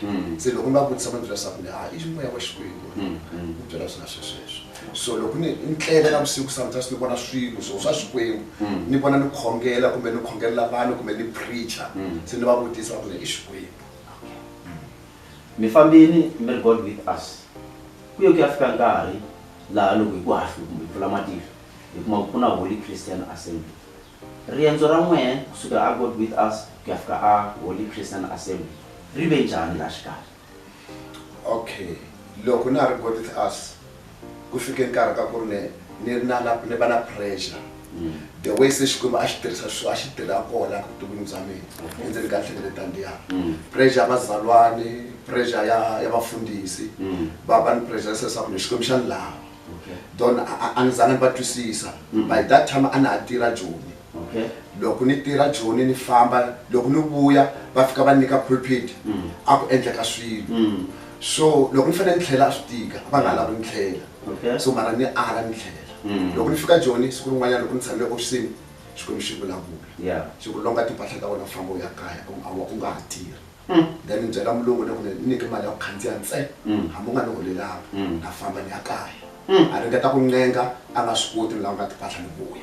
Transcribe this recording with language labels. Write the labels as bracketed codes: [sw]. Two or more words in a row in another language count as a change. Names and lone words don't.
[ts] Se loko ni va vutisa va ni byela leswaku i moya wa Xikwembu, ni byela swi nga sweswo. So loko ni tlela navusiku sometimes ni vona swilo swa Xikwembu, ni vona ni khongela kumbe ni khongelela vanhu kumbe ni preacher, se ni va vutisa ku i Xikwembu. Mi fambini mi ri God with us, ku ye ku ya fika nkarhi laha loko hi ku hahlu kumbe hi pfula matihlo hi kuma ku na Holy Christian Assembly. Riendzo ra n'wehe kusuka a God with us ku ya fika a Holy Christian Assembly ri ve njhani laha xikarhi? Okay, loko na ri God with us ku fike nkarhi ka ku ri ni va na pressure [en] the way [ts] se Xikwembu a xi tirhisa swo a xi tirha kona ku vuton'wini bya mina endzeni ka nhlengeletano liya pressure ya vazalwane pressure ya vafundhisi va ni pressure leswaku Xikwembu xa ni lava don a ni zange ni va twisisa [en] by that time [ts] a na ha tirha Joni loko ni tirha Joni ni famba loko ni vuya va fika va nyika pulpit a ku endleka swilo so loko ni fanele ni tlhela a swi tika va nga lavi ni tlhela so mara ni ala ni tlhela loko ni fika Joni siku rin'wanyana loko ni tshamile ofisini Xikwembu xi vulavula xi ku longa timpahla ta wena famba u ya kaya u nga ha tirha then ni byela mulungu ni ku ni nyike mali ya ku khandziya ntsena hambi u nga ni holelanga na famba ni ya kaya a ringeta ku ncenga a nga swi koti ni lava nga timpahla ni vuya